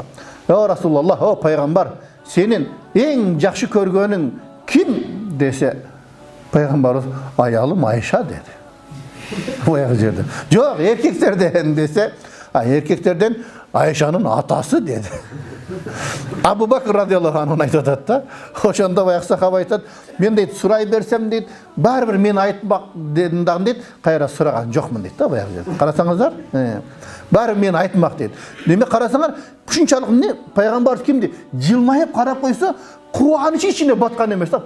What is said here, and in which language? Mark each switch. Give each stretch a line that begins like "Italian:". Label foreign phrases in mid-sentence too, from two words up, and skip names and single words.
Kyrgyz: О Расулаллах, о пайгамбар, сенин эң жакшы көргөнүң ким десе, пайгамбарыбыз аялым Айша деди. Баягы жерде. Жок, эркектерден десе, эркектерден Айшанын атасы деди. Абу Бакр
Arabic: رضي الله عنه
Kyrgyz: айтып атат да. Ошондо баягы сахаба айтат, мен дейт сурай берсем дейт, баары бир мен айтпак дедим дагы дейт, кайра сураган жокмун дейт да баягы жерде. Карасаңыздар, баары мен айтмак дейт. Демек карасаңар, Ушунчалык эмне? Пайгамбар кимди? Жылмайып карап койсо, кубаныч ичине баткан эмес да.